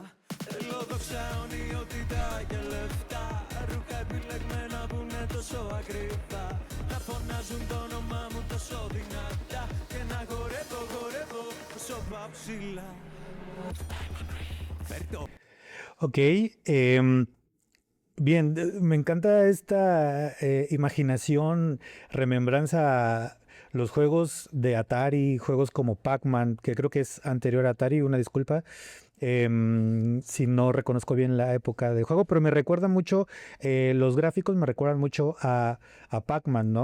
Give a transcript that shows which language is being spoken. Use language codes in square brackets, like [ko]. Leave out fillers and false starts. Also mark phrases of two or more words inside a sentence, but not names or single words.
[el] Θέλω δόξα, ονειότητα και λεφτά. Ρούχα επιλεγμένα που είναι τόσο ακριβά. Να φωνάζουν το όνομά μου τόσο δυνατά. Και να χορεύω όσο πάω ψηλά. Φέρτο. [es] Ok, bien, me encanta esta imaginación, remembranza a los juegos de Atari, juegos como Pac-Man, que creo que es anterior a Atari, una disculpa, si no reconozco bien la época del juego, pero me recuerda mucho, los gráficos me recuerdan mucho a Pac-Man, ¿no?